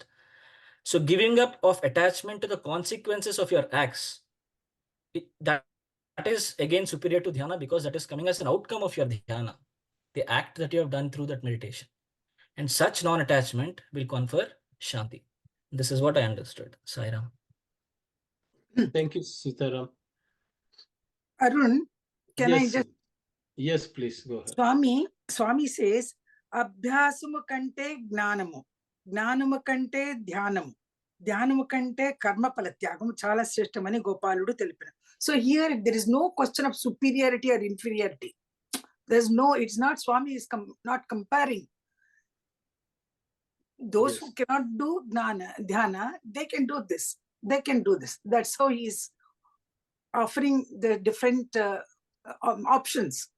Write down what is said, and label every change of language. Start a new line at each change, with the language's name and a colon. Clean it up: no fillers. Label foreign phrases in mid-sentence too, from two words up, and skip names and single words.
English: So giving up of attachment to the consequences of your acts, that is again superior to dhyana, because that is coming as an outcome of your dhyana, the act that you have done through that meditation. And such non-attachment will confer shanti. This is what I understood. Sairam. Thank you, Sitaram. Arun, can I Yes, just? Yes, please go ahead. Swami says,
Telugu: అభ్యాసము కంటే జ్ఞానము, జ్ఞానము కంటే ధ్యానము, ధ్యానము కంటే కర్మఫల త్యాగము చాలా శ్రేష్టమని గోపాలుడు తెలిపిన.
English: So here there is no question of superiority or inferiority. There's no, it's not Swami is not comparing. Those who cannot do dhyana, they can do this. They can do this. That's how he is offering the different options.